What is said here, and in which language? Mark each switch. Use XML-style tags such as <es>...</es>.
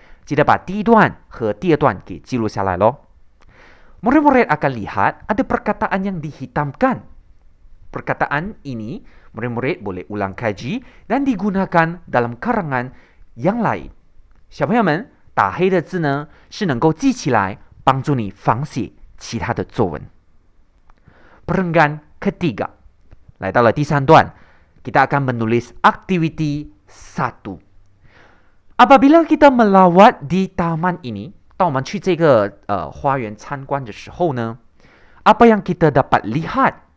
<zh>记得把第一段和第二段给记录下来咯。</zh> <ms>Murid-murid akan lihat ada perkataan yang dihitamkan. Perkataan ini murid-murid boleh ulang kaji dan digunakan dalam karangan yang lain.</ms> <zh>小朋友们，打黑的字呢是能够记起来，帮助你仿写其他的作文。</zh> <ms>Perenggan ketiga.</ms> <zh>来到了第3段,</zh> <ms>kita akan menulis aktiviti 1. Apabila kita melawat di taman ini,</ms> <zh>当我们去这个花园参观的时候呢,</zh> <ms>apa yang kita dapat lihat?</ms>